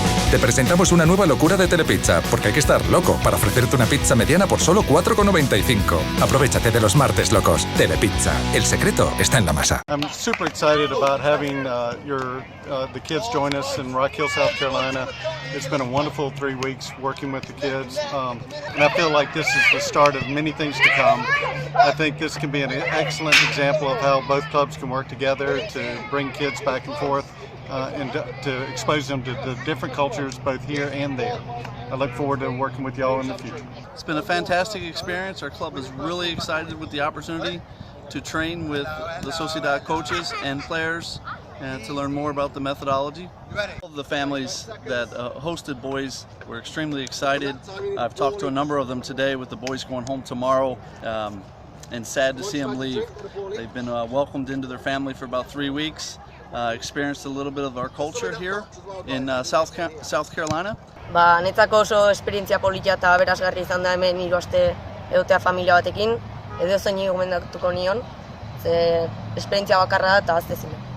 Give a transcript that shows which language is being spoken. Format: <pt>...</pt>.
<es>te presentamos una nueva locura de Telepizza, porque hay que estar loco para ofrecerte una pizza mediana por solo 4,95. Aprovechate de los martes locos. Telepizza. El secreto está en la masa.</es> <en>I'm super excited about having the kids join us in Rock Hill, South Carolina. It's been a wonderful 3 weeks working with the kids, and I feel like this is the start of many things to come. I think this can be an excellent example of how both clubs can work together to bring kids back and forth and to expose them to the different cultures both here and there. I look forward to working with y'all in the future. It's been a fantastic experience. Our club is really excited with the opportunity to train with the Sociedad coaches and players and to learn more about the methodology. All of the families that hosted boys were extremely excited. I've talked to a number of them today with the boys going home tomorrow and sad to see them leave. They've been welcomed into their family for about 3 weeks, experienced a little bit of our culture here in South Carolina.</en> <eu>Netzako oso esperientzia politia eta aberasgarri izan da hemen 3 aste egotea familia batekin. Edozein gomendatuko nion, ze esperientzia bakarra da eta aztezina.</eu>